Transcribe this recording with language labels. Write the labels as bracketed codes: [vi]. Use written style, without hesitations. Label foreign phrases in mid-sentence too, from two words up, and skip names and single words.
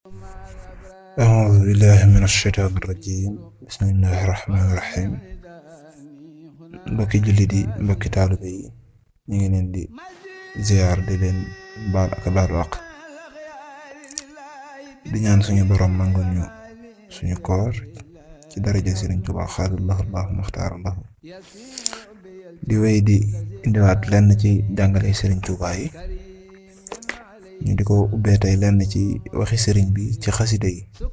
[ar] أعوذ بالله من الشيطان الرجيم بسم الله الرحمن الرحيم [wo] mbokki jullit yi mbokki taalibe yi ñu ngi leen di ziar di leen baal ak baalu àq di ñaan suñu borom mangul ñu suñu koor ci daraja Sëriñ Tuubaa xaadallahu Allahu maxtaarallahu di wéy di indiwaat lenn ci jàngale Sëriñ Tuubaa yi ñu di ko ubbee tey lenn ci waxi sëriñ bi ci xasida yi